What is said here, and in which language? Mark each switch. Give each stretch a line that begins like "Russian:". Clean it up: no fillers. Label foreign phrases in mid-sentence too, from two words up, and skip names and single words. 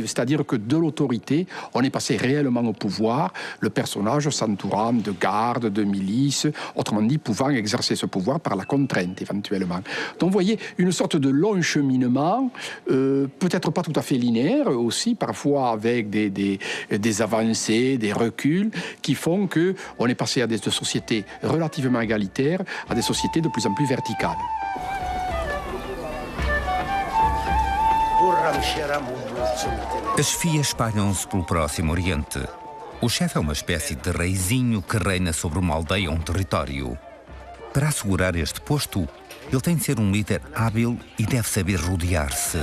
French: C'est-à-dire que de l'autorité, on est passé réellement au pouvoir, le personnage s'entourant de gardes, de milices, autrement dit, pouvant exercer ce pouvoir par la contrainte, éventuellement. Donc, vous voyez, une sorte de long cheminement, peut-être pas tout à fait linéaire aussi, parfois avec des avancées, des reculs, qui font qu'on est passé à des sociétés relativement égalitaires, à des sociétés de plus en plus verticales.
Portuguese: As fias espalham-se pelo Próximo Oriente. O chefe é uma espécie de reizinho que reina sobre uma aldeia ou um território. Para assegurar este posto, ele tem de ser um líder hábil e deve saber rodear-se.